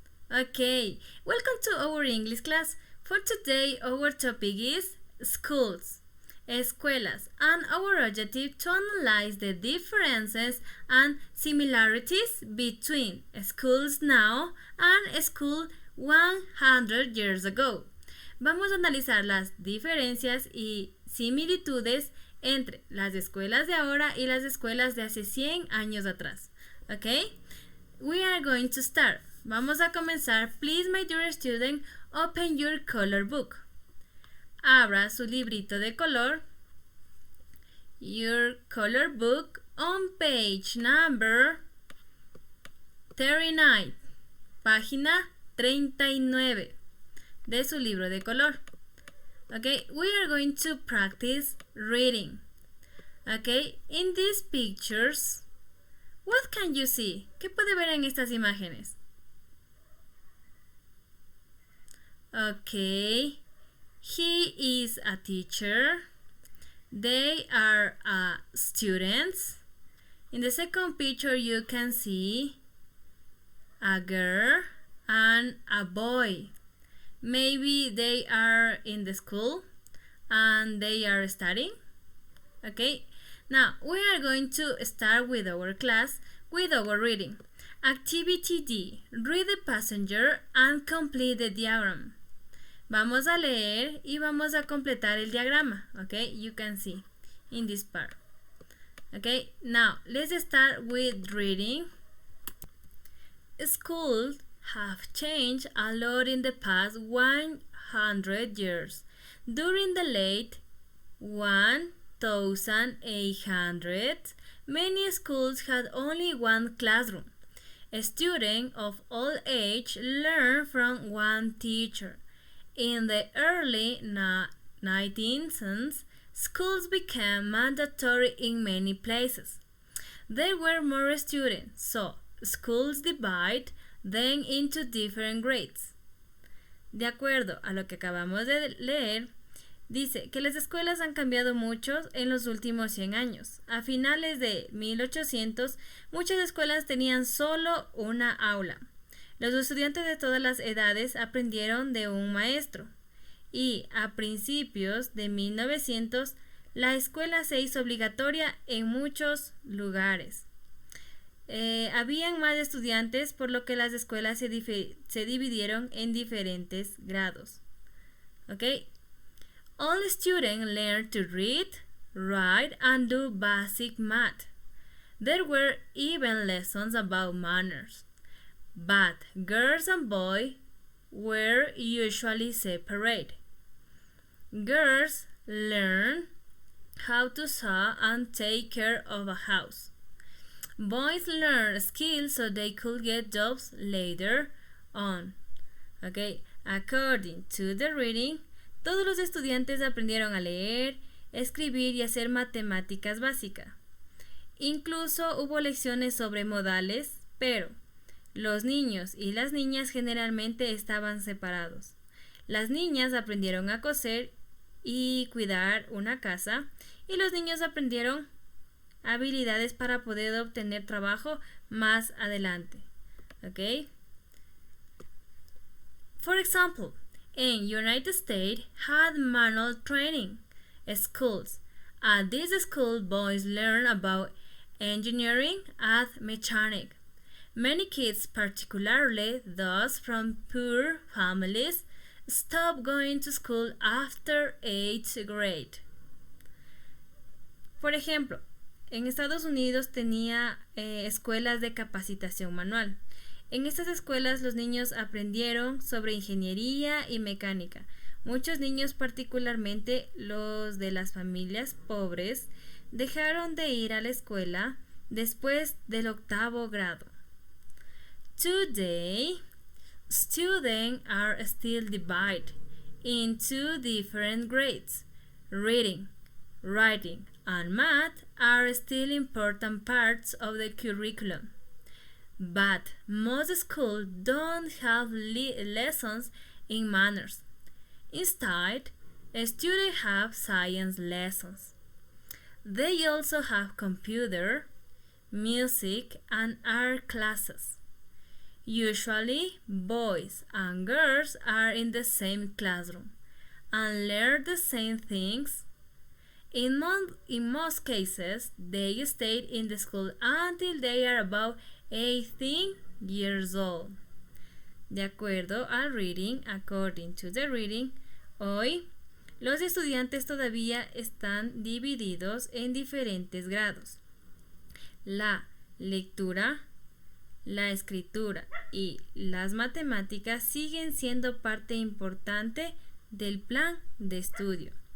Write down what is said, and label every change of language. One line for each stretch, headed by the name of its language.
English: Okay, welcome to our English class. For today, our topic is schools, escuelas, and our objective to analyze the differences and similarities between schools now and school 100 years ago.
Spanish: Vamos a analizar las diferencias y similitudes entre las escuelas de ahora y las escuelas de hace 100 años atrás.
English: ¿Ok? We are going to start.
Spanish: Vamos a comenzar.
English: Please, my dear student, open your color book.
Spanish: Abra su librito de color.
English: Your color book on page number 39.
Spanish: Página 39 de su libro de color.
English: Okay, we are going to practice reading. Okay, in these pictures, what can you see?
Spanish: ¿Qué puede ver en estas imágenes?
English: Okay, he is a teacher. They are students. In the second picture, you can see a girl and a boy. Maybe they are in the school and they are studying. Okay, now we are going to start with our class with our reading. Activity D. Read the passenger and complete the diagram.
Spanish: Vamos a leer y vamos a completar el diagrama.
English: Okay, you can see in this part. Okay, now let's start with reading. Schools have changed a lot in the past 100 years. During the late 1800s, many schools had only one classroom. Students of all ages learned from one teacher. In the early 19th, schools became mandatory in many places. There were more students, so schools divided then into different grades.
Spanish: De acuerdo a lo que acabamos de leer, dice que las escuelas han cambiado mucho en los últimos 100 años. A finales de 1800, muchas escuelas tenían solo una aula. Los estudiantes de todas las edades aprendieron de un maestro. Y a principios de 1900, la escuela se hizo obligatoria en muchos lugares. Habían más estudiantes, por lo que las escuelas se dividieron en diferentes grados.
English: Okay? All students learned to read, write, and do basic math. There were even lessons about manners. But girls and boys were usually separate. Girls learned how to sew and take care of a house. Boys learn skills so they could get jobs later on.
Spanish: Okay,
English: according to the reading,
Spanish: todos los estudiantes aprendieron a leer, escribir y hacer matemáticas básicas. Incluso hubo lecciones sobre modales, pero los niños y las niñas generalmente estaban separados. Las niñas aprendieron a coser y cuidar una casa, y los niños aprendieron habilidades para poder obtener trabajo más adelante.
English: Okay? For example, in United States had manual training schools. At this school, boys learn about engineering and mechanics. Many kids, particularly those from poor families, stopped going to school after 8th grade.
Spanish: Por ejemplo, en Estados Unidos tenía escuelas de capacitación manual. En estas escuelas los niños aprendieron sobre ingeniería y mecánica. Muchos niños, particularmente los de las familias pobres, dejaron de ir a la escuela después del 8º grado.
English: Today, students are still divided into different grades. Reading, writing, and math are still important parts of the curriculum. But most schools don't have lessons in manners. Instead, students have science lessons. They also have computer, music, and art classes. Usually, boys and girls are in the same classroom and learn the same things. In most cases, they stay in the school until they are about 18 years old.
Spanish: De acuerdo al reading,
English: according to the reading,
Spanish: hoy los estudiantes todavía están divididos en diferentes grados. La lectura, la escritura y las matemáticas siguen siendo parte importante del plan de estudio.